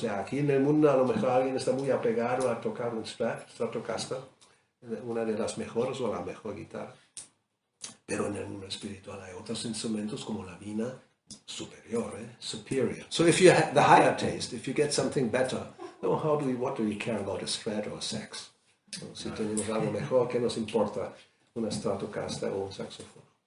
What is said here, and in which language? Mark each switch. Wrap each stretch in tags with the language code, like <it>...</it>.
<es>O sea, aquí en el mundo a lo mejor alguien está muy apegado a tocar un Stratocaster, una de las mejores o la mejor guitarra. Pero en el mundo espiritual hay otros instrumentos como la vina superior, superior.</es> <en>So if you have the higher taste, if you get something better, what do we care about a Strat or a sax?</en> <es>¿No? Si tenemos algo mejor, ¿qué nos importa una Stratocaster o un saxofón?</es>